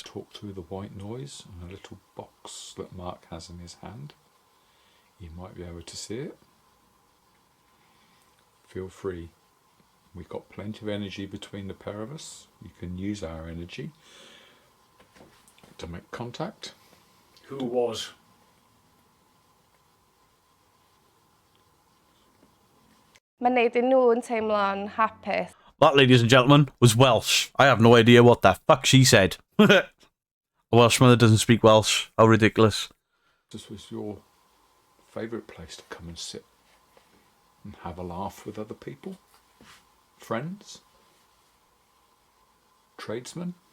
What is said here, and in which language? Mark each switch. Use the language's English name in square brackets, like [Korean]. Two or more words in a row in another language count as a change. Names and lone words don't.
[English] Talk through the white noise and a little box that Mark has in his hand. You might be able to see it. Feel free. We've got plenty of energy between the pair of us. You can use our energy to make contact. Who was? [Welsh] Mae'n neud i nhw'n teimlo'n hapus. [English] That, ladies and gentlemen, was Welsh. I have no idea what the fuck she said. A Welshman that doesn't speak Welsh. How ridiculous. This was your favourite place to come and sit and have a laugh with other people? Friends? Tradesmen?